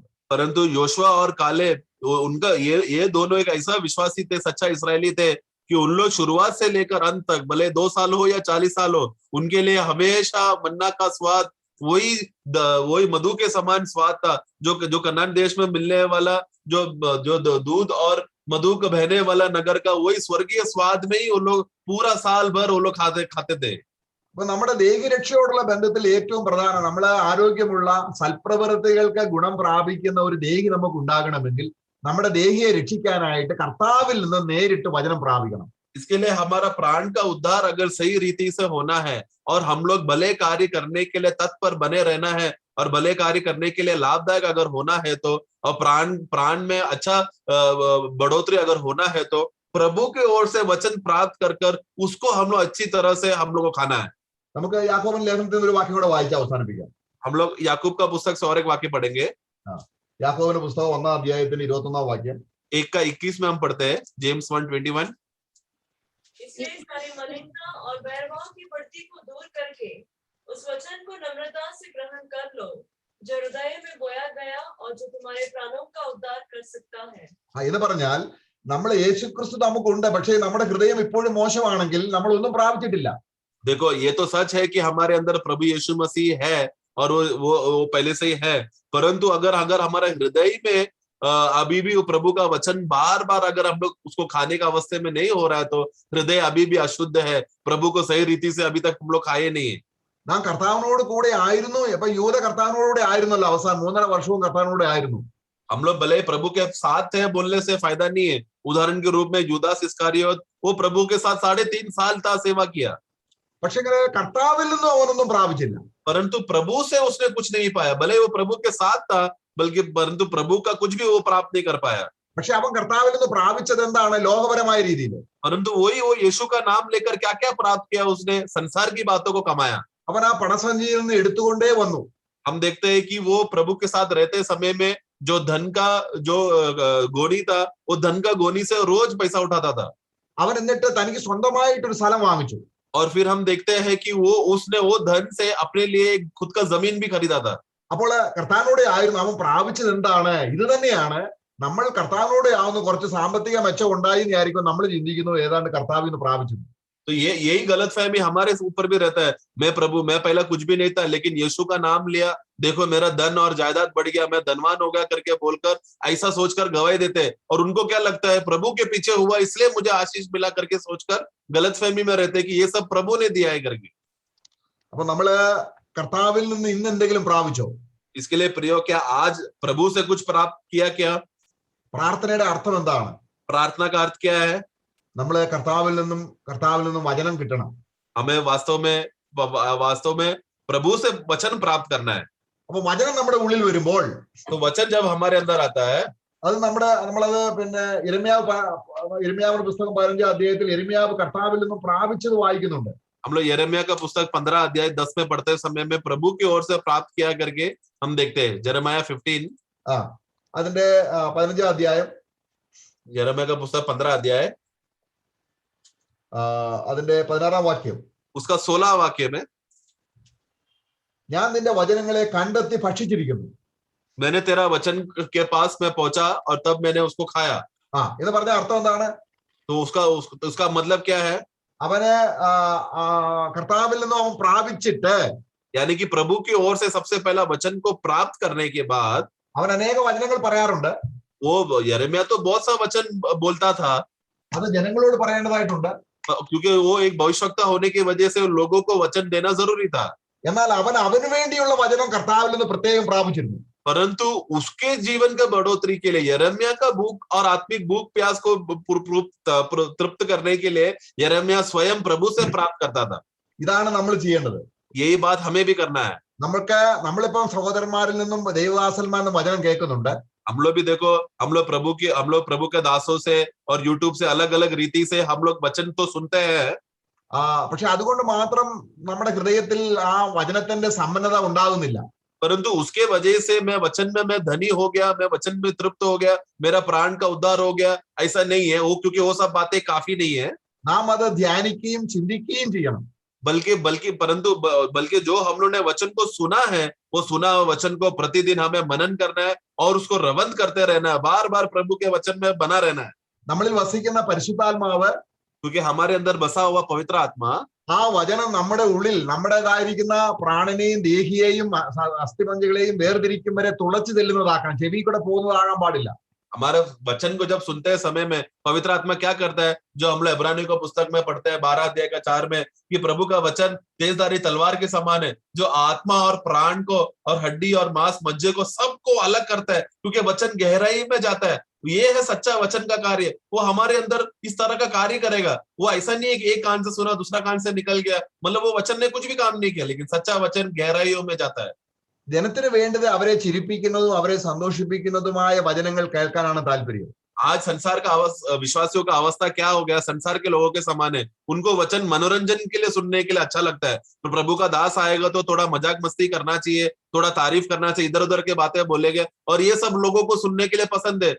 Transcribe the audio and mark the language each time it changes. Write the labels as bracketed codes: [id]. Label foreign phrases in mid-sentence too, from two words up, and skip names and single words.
[hi] परंतु योशुआ और कालेब उनका ये दोनों एक ऐसा विश्वासी थे, सच्चा इसराइली थे कि उन लोग शुरुआत से लेकर अंत तक, भले 2 साल हो या 40 साल हो, उनके लिए हमेशा मन्ना का स्वाद वही मधु के समान स्वाद था, जो कनान देश में मिलने वाला जो दूध और मधु का बहने वाला नगर का वही स्वर्गीय स्वाद में ही वो लोग पूरा साल भर वो लोग खाते थे। [ml] അപ്പൊ നമ്മുടെ ദേഹിരക്ഷയോടുള്ള ബന്ധത്തിൽ ഏറ്റവും പ്രധാനം നമ്മള് ആരോഗ്യമുള്ള സൽപ്രവൃത്തികൾക്ക് ഗുണം പ്രാപിക്കുന്ന ഒരു ദേഹി നമുക്ക് ഉണ്ടാകണമെങ്കിൽ നമ്മുടെ ദേഹിയെ രക്ഷിക്കാനായിട്ട് കർത്താവിൽ നിന്ന് നേരിട്ട് വചനം പ്രാപിക്കണം. [hi] इसके लिए हमारा प्राण का उद्धार अगर सही रीति से होना है और हम लोग भले कार्य करने के लिए तत्पर बने रहना है और भले कार्य करने के लिए लाभदायक अगर होना है तो, और प्राण में अच्छा बढ़ोतरी अगर होना है तो प्रभु की ओर से वचन प्राप्त कर उसको हम लोग अच्छी तरह से हम लोग को खाना है। [ml] നമുക്ക് യാക്കോബിന്റെ ലേഖനത്തിൽ ഒരു വാക്യം കൂടെ വായിച്ച് അവസാനിപ്പിക്കാം. [hi] हम लोग याकूब का पुस्तक से और एक वाक्य पढ़ेंगे। [ml] യാക്കോബിന്റെ പുസ്തകം 1-ാം അധ്യായത്തിന്റെ 21-ാം വാക്യം. [hi] 1:21 में हम पढ़ते हैं जेम्स 1:21। इसलिए सारी मलिनता और बैरभाव की बढ़ती को दूर करके उस वचन को नम्रता से ग्रहण कर लो जो हृदय में बोया गया और जो तुम्हारे प्राणों का उद्धार कर सकता है। [ml] എന്ന് പറഞ്ഞാൽ നമ്മൾ യേശുക്രിസ്തു നമുക്കുണ്ട്, പക്ഷേ നമ്മുടെ ഹൃദയം ഇപ്പോഴും മോശമാണെങ്കിൽ നമ്മൾ ഒന്നും പ്രാപിച്ചിട്ടില്ല. [hi] देखो ये तो सच है कि हमारे अंदर प्रभु यीशु मसीह है और वो पहले से ही है, परंतु अगर हमारा हृदय में अभी भी वो प्रभु का वचन बार बार अगर हम लोग उसको खाने का अवस्थे में नहीं हो रहा है तो हृदय अभी भी अशुद्ध है, प्रभु को सही रीति से अभी तक हम लोग खाए नहीं है। [ml] നാം കർത്താവിനോട് കൂടെ ആയിരുന്നു. ഇപ്പൊ യൂദ കർത്താവിനോട് ആയിരുന്നല്ലോ, അവസാനം 3.5 വർഷവും കർത്താവിനോട് ആയിരുന്നു. [hi] हम लोग भले प्रभु के साथ थे बोलने से फायदा नहीं है। उदाहरण के रूप में यूदास इस्करियोत वो प्रभु के साथ 3.5 साल था सेवा किया, [ml] പക്ഷെ കർത്താവിൽ നിന്നും അവനൊന്നും പ്രാപിച്ചില്ല. [hi] परंतु प्रभु से उसने कुछ नहीं पाया, भले वो प्रभु के साथ था परंतु प्रभु का कुछ भी वो प्राप्त नहीं कर पाया। [ml] പക്ഷെ അവൻ കർത്താവിൽ നിന്ന് പ്രാപിച്ചത് എന്താണ്? ലോകപരമായ രീതിയിൽ. [hi] परंतु वही वो यीशु का नाम लेकर क्या क्या प्राप्त किया, उसने संसार की बातों को कमाया। [ml] അവൻ ആ പണസഞ്ചിയിൽ നിന്ന് എടുത്തുകൊണ്ടേ വന്നു. [hi] हम देखते हैं कि वो प्रभु के साथ रहते समय में जो धन का जो गोनी था, वो धन का गोनी से रोज पैसा उठाता था। [ml] അവൻ എന്നിട്ട് തനിക്ക് സ്വന്തമായിട്ടൊരു സ്ഥലം വാങ്ങിച്ചു. [hi] और फिर हम देखते हैं कि उसने वो धन से अपने लिए खुद का जमीन भी खरीदा था। [ml] അപ്പോൾ കർത്താവിനോടെ ആയിരുന്നു അവൻ പ്രാപിച്ചത് എന്താണ്? ഇത് തന്നെയാണ് നമ്മൾ കർത്താവിനോടെ ആവുന്ന കുറച്ച് സാമ്പത്തിക മെച്ചം ഉണ്ടായി എന്നായിരിക്കും നമ്മൾ ചിന്തിക്കുന്നത് ഏതാണ്ട് കർത്താവിൽ നിന്ന് പ്രാപിച്ചു. [hi] तो यही गलतफहमी हमारे ऊपर भी रहता है। मैं पहला कुछ भी नहीं था, लेकिन यीशु का नाम लिया, देखो मेरा धन और जायदाद बढ़ गया, मैं धनवान हो गया करके बोलकर ऐसा सोचकर गवाही देते हैं। और उनको क्या लगता है प्रभु के पीछे हुआ इसलिए मुझे आशीष मिला करके सोचकर गलतफहमी में रहते हैं कि ये सब प्रभु ने दिया है करके। [ml] അപ്പൊ നമ്മള് കർത്താവിൽ നിന്ന് ഇന്ന് എന്തെങ്കിലും പ്രാപിച്ചോ? [hi] इसके लिए प्रियो क्या आज प्रभु से कुछ प्राप्त किया क्या? [ml] പ്രാർത്ഥനയുടെ അർത്ഥം എന്താണ്? [hi] प्रार्थना का अर्थ क्या है? [ml] നമ്മള് കർത്താവിൽ നിന്നും വചനം കിട്ടണം. [hi] हमें वास्तव में प्रभु से वचन प्राप्त करना है। [ml] അപ്പൊ വചനം നമ്മുടെ ഉള്ളിൽ വരുമ്പോൾ, [hi] तो वचन जब हमारे अंदर आता है, [ml] അത് നമ്മളത് പിന്നെ യിരെമ്യാവിന്റെ പുസ്തകം 15-ാം അധ്യായത്തിൽ യിരെമ്യാവ് കർത്താവിൽ നിന്നും പ്രാപിച്ചത് വായിക്കുന്നുണ്ട്. [hi] हम लोग यिर्मयाह का पुस्तक 15-10 में पढ़ते समय में प्रभु की ओर से प्राप्त किया करके हम देखते हैं। यिर्मयाह 15 [ml] അതിന്റെ 15-ാം അധ്യായം, [hi] यिर्मयाह का पुस्तक 15 अध्याय [ml] അതിന്റെ 16-ാം വാക്യം, [hi] उसका 16 वाक्य में, [ml] ഞാൻ നിന്റെ വചനങ്ങളെ കണ്ടെത്തി ഭക്ഷിച്ചിരിക്കുന്നു. [hi] मैंने तेरा वचन के पास मैं पहुंचा और तब मैंने उसको खाया। [ml] എന്ന് പറഞ്ഞ അർത്ഥം എന്താണ്? [hi] तो उसका मतलब क्या है? [ml] അവന് കർത്താവിൽ നിന്നും അവൻ പ്രാപിച്ചിട്ട് [hi] यानी कि प्रभु की ओर से सबसे पहला वचन को प्राप्त करने के बाद [ml] അവൻ അനേക വചനങ്ങൾ പറയാറുണ്ട്. [hi] वो यिर्मयाह तो बहुत सा वचन बोलता था, [ml] അത് ജനങ്ങളോട് പറയേണ്ടതായിട്ടുണ്ട്. [hi] क्योंकि वो एक भविष्यवक्ता होने की वजह से लोगों को वचन देना जरूरी था। [ml] എന്നാൽ അവൻ അവന് വേണ്ടിയുള്ള വചനം കർത്താവിൽ നിന്ന് പ്രത്യേകം പ്രാപിച്ചിരുന്നു. [hi] परंतु उसके जीवन का बढ़ोतरी के लिए यिर्मयाह का भूख और आत्मिक भूख प्यास को तृप्त करने के लिए यिर्मयाह स्वयं प्रभु से प्राप्त करता था। [ml] ഇതാണ് നമ്മൾ ചെയ്യേണ്ടത്. [hi] यही बात हमें भी करना है। [ml] നമ്മളിപ്പം സഹോദരന്മാരിൽ നിന്നും ദൈവദാസന്മാരിൽ വചനം കേൾക്കുന്നുണ്ട്. [hi] हम लोग भी देखो, हम लोग प्रभु के दासों से और यूट्यूब से अलग अलग रीति से हम लोग वचन तो सुनते हैं, [ml] പക്ഷെ അതുകൊണ്ട് മാത്രം നമ്മുടെ ഹൃദയത്തിൽ ആ വചനത്തിന്റെ സമ്പന്നത ഉണ്ടാകുന്നില്ല. [hi] परंतु उसके वजह से मैं वचन में मैं धनी हो गया, मैं वचन में तृप्त हो गया, मेरा प्राण का उद्धार हो गया, ऐसा नहीं है वो, क्योंकि वो सब बातें काफी नहीं है। [ml] നാം അത് ധ്യാനിക്കുകയും ചിന്തിക്കുകയും ചെയ്യണം. [hi] बल्कि जो हम लोग ने वचन को सुना है, वो सुना वचन को प्रतिदिन हमें मनन करना है और उसको रवंद करते रहना है, बार बार प्रभु के वचन में बना रहना है। [ml] നമ്മളിൽ വസിക്കുന്ന പരിശുദ്ധാത്മാവ്, [hi] क्योंकि हमारे अंदर बसा हुआ पवित्र आत्मा, [ml] ആ വചനം നമ്മുടെ ഉള്ളിൽ നമ്മുടേതായിരിക്കുന്ന പ്രാണനെയും ദേഹിയെയും അസ്ഥിപഞ്ചകളെയും വേർതിരിക്കും വരെ തുളച്ചു ചെല്ലുന്നതാക്കണം. ചെവി കൂടെ പോകുന്നതാകാൻ പാടില്ല. [hi] हमारे वचन को जब सुनते हैं समय में पवित्र आत्मा क्या करता है, जो हम लोग इब्रानियों को पुस्तक में पढ़ते हैं 12 अध्याय का 4 में, कि प्रभु का वचन तेजधारी तलवार के समान है, जो आत्मा और प्राण को और हड्डी और मांस मज्जे को सबको अलग करता है, क्योंकि वचन गहराई में जाता है। ये है सच्चा वचन का कार्य। वो हमारे अंदर इस तरह का कार्य करेगा। वो ऐसा नहीं है कि एक कान से सुना दूसरा कान से निकल गया, मतलब वो वचन ने कुछ भी काम नहीं किया, लेकिन सच्चा वचन गहराइयों में जाता है। [ml] ജനത്തിന് വേണ്ടത് അവരെ ചിരിപ്പിക്കുന്നതും അവരെ സന്തോഷിപ്പിക്കുന്നതുമായ वचनങ്ങൾ കേൾക്കാനാണ് താല്പര്യം. [hi] आज संसार का विश्वासियों का अवस्था क्या हो गया, संसार के लोगों के समान है। उनको वचन मनोरंजन के लिए सुनने के लिए अच्छा लगता है, तो प्रभु का दास आएगा तो थोड़ा मजाक मस्ती करना चाहिए, थोड़ा तारीफ करना चाहिए, इधर उधर के बातें बोलेंगे, और ये सब लोगों को सुनने के लिए पसंद है।